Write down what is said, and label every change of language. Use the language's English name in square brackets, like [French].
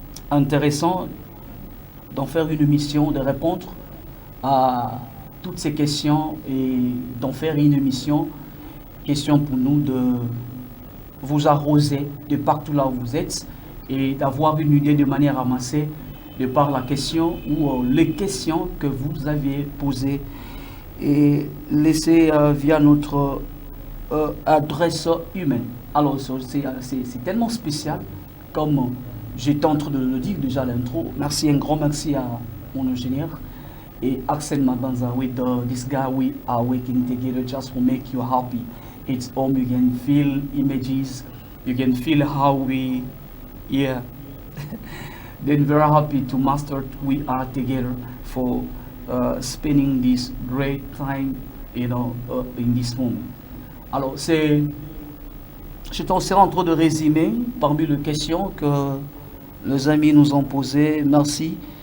[French] intéressant d'en faire une émission, de répondre à toutes ces questions et d'en faire une émission, question pour nous de vous arroser de partout là où vous êtes et d'avoir une idée de manière amassée de par la question ou les questions que vous avez posées et laissées via notre adresse humaine. Alors c'est tellement spécial, comme j'étais en train de le dire déjà à l'intro. Merci, un grand merci à mon ingénieur et Axel Mabanza. [English] With this guy we are working together just to make you happy. It's home, you can feel images, you can feel how we, yeah. Then very happy to master, we are together for spending this great time, in this moment. [French] Alors j'étais en train de résumer parmi les questions que les amis nous ont posées. Merci.